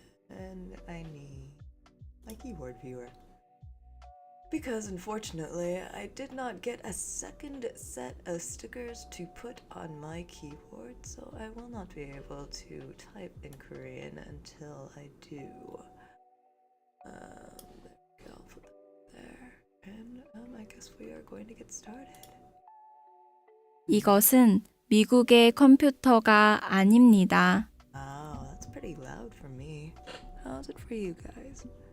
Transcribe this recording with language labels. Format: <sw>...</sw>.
<en>And I need my keyboard viewer. Because unfortunately, I did not get a second set of stickers to put on my keyboard, so I will not be able to type in Korean until I do. There we go, I'll put that there. And I guess we are going to get started.</en> <ko>이것은 미국의 컴퓨터가 아닙니다.</ko> <en>Wow, that's pretty loud for me. How's it for you guys?</en>